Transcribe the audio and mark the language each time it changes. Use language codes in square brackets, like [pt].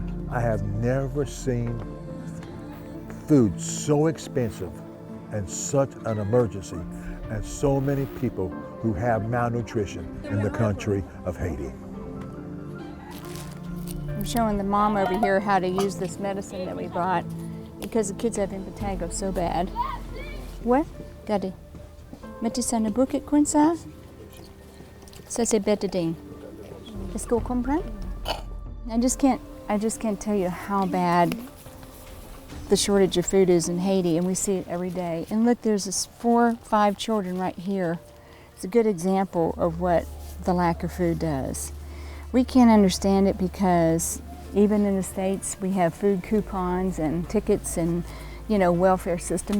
[en] I have never seen food so expensive and such an emergency, and so many people who have malnutrition in the country of Haiti. I'm showing the mom over here how to use this medicine that we brought because the kids have impetigo so bad. What? Daddy? [fr] Mettez ça dans le bouquet comme ça? Ça c'est bétadine. Est-ce que vous comprenez? [en] I just can't tell you how bad the shortage of food is in Haiti, and we see it every day. And look, there's this 4 or 5 children right here. It's a good example of what the lack of food does. We can't understand it because even in the States we have food coupons and tickets and, you know, welfare system.